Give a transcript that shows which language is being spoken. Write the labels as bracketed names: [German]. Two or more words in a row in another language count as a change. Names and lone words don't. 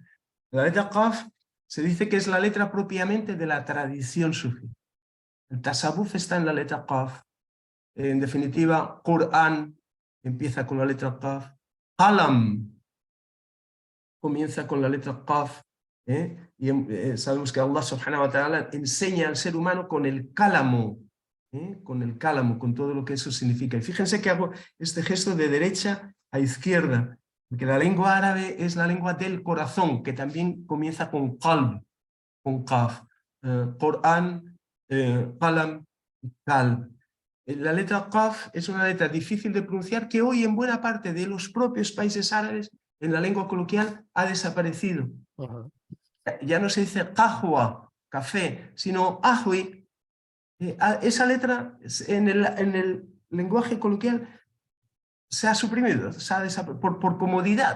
[Spanish] La letra Qaf se dice que es la letra propiamente de la tradición sufí. El tasawuf está en la letra Qaf. En definitiva, Qur'an empieza con la letra Qaf. Qalam comienza con la letra Qaf. Y sabemos que [Arabic] الله سبحانه وتعالى [Spanish] enseña al ser humano con el cálamo, con todo lo que eso significa. Y fíjense que hago este gesto de derecha a izquierda, porque la lengua árabe es la lengua del corazón, que también comienza con qalb, con Qaf. [Arabic] قرآن، قلم، قلب. [Spanish] La letra Qaf es una letra difícil de pronunciar que hoy en buena parte de los propios países árabes en la lengua coloquial ha desaparecido. Ya no se dice qahwa, café, sino ahwi. Esa letra en el lenguaje coloquial se ha suprimido, por comodidad.